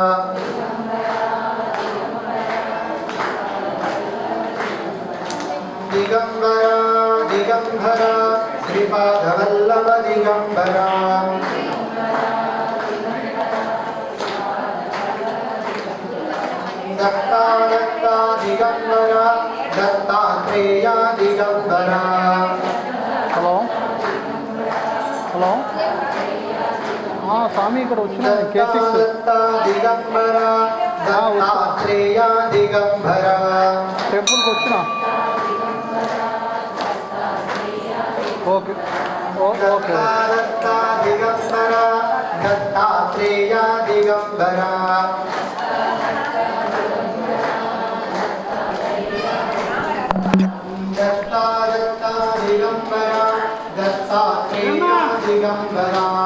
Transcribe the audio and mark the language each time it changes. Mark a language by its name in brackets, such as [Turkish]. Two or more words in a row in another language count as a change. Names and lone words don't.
[Sanskrit] दिगंबरा दिगंबरा श्रीपाद वल्लभ दिगंबरा दत्ता दत्ता दिगंबरा दत्तात्रेय दिगंबरा [Telugu] హలో హలో స్వామి ఇక్కడ వచ్చిన [Sanskrit] दत्ता दिगंबरा दत्तात्रेय दिगंबरा [Telugu] టెంపుల్కి వచ్చిన [English] okay okay [Sanskrit] दत्ता दिगंबरा दत्तात्रेय दिगंबरा दत्ता दत्ता दिगंबरा दत्तात्रेय दिगंबरा